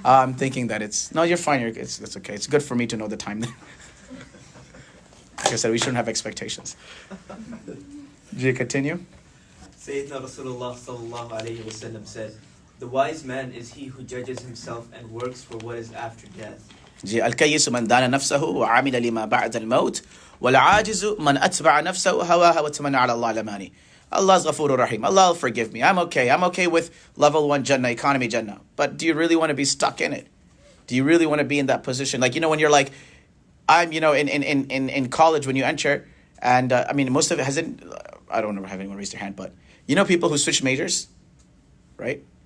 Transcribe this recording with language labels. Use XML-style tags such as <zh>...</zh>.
<en>I'm thinking that it's... No, you're fine. It's okay. It's good for me to know the time. Like I said, we shouldn't have expectations. Do you continue? Sayyidina Rasulullah sallallahu alayhi wa sallam said, the wise man is he who judges himself and works for what is after death.</en> <ar>الكيس من دان نفسه وعمل لما بعد الموت والعاجز من أتبع نفسه هواها وتمنى على الله الأماني.</ar> <en>Allah's Ghafurur Rahim. Allah will forgive me. I'm okay with level 1 Jannah, economy Jannah. But do you really want to be stuck in it? Do you really want to be in that position? Like, when you're like, I'm, in college when you enter, and most of it hasn't, I don't ever have anyone raise their hand, but people who switch majors, right?</en>